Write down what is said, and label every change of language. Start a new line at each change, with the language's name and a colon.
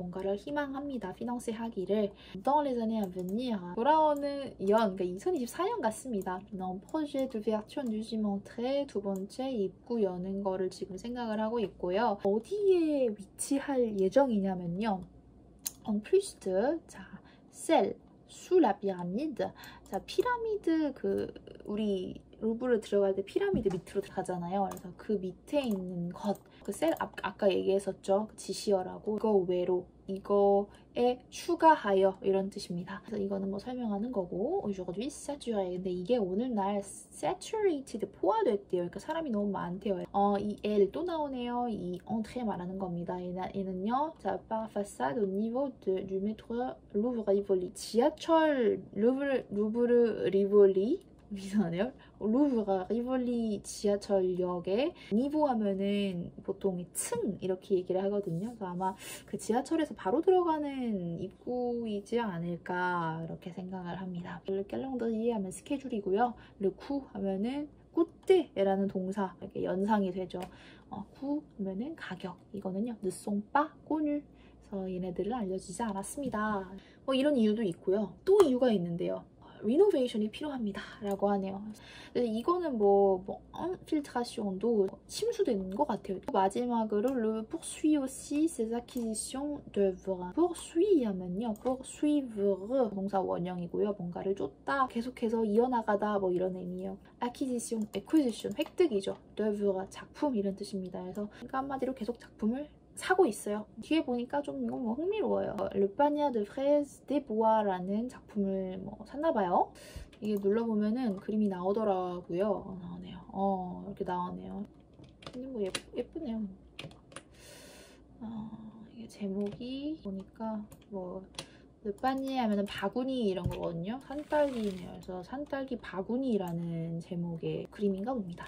Korean: 뭔가를 희망합니다. 피넌스 하기를.
French: Dans les années à venir
Korean: 돌아오는 연, 그러니까 2024년 같습니다.
French: Non, projet d'ouverture deuxième entrée
Korean: 두 번째 입구 여는 거를 지금 생각을 하고 있고요. 어디에 위치할 예정이냐면요.
French: En plus de, 자, celle sous la pyramide.
Korean: 자, 피라미드 우리 루브르 들어갈 때 피라미드 밑으로 들어가잖아요. 그래서 그 밑에 있는 것, 그 셀 아까 얘기했었죠. 그 지시어라고. 이거 외로, 이거에 추가하여 이런 뜻입니다. 그래서 이거는 뭐 설명하는 거고.
French: aujourd'hui saturé.
Korean: 근데 이게 오늘날 saturated 포화됐대요. 그러니까 사람이 너무 많대요. 이 L 또 나오네요. 이 entrée 말하는 겁니다. 얘는요.
French: 자, par façade au niveau du métro Louvre-Rivoli.
Korean: 지하철 루브르 리볼리 이상하네요. 루브르 리볼리 지하철역에 니보 하면은 보통 층 이렇게 얘기를 하거든요. 그래서 아마 그 지하철에서 바로 들어가는 입구이지 않을까 이렇게 생각을 합니다. 캘런더리 하면 스케줄이고요. 르쿠 하면은 꾸뜨라는 동사 이렇게 연상이 되죠. 쿠 하면은 가격. 이거는요. 느송빠 꼬뉴. 그래서 얘네들은 알려지지 않았습니다. 이런 이유도 있고요. 또 이유가 있는데요. 리노베이션이 필요합니다 라고 하네요. 이거는 필트라시온도 침수된 것 같아요.
French: 마지막으로 le poursuit aussi ses acquisitions d'œuvres.
Korean: poursuit 하면요, poursuivre 동사 원형이고요. 뭔가를 쫓다, 계속해서 이어나가다 이런 의미예요. acquisition, 획득이죠. d'œuvre, 작품 이런 뜻입니다. 그래서 한마디로 계속 작품을 사고 있어요. 뒤에 보니까 좀 이건 흥미로워요. Le panier de fraises des bois라는 작품을 샀나봐요. 이게 눌러보면은 그림이 나오더라고요. 나오네요. 이렇게 나오네요. 근데 예쁘네요. 이게 제목이 보니까 르파니 하면은 바구니 이런 거거든요. 산딸기네요. 그래서 산딸기 바구니라는 제목의 그림인가 봅니다.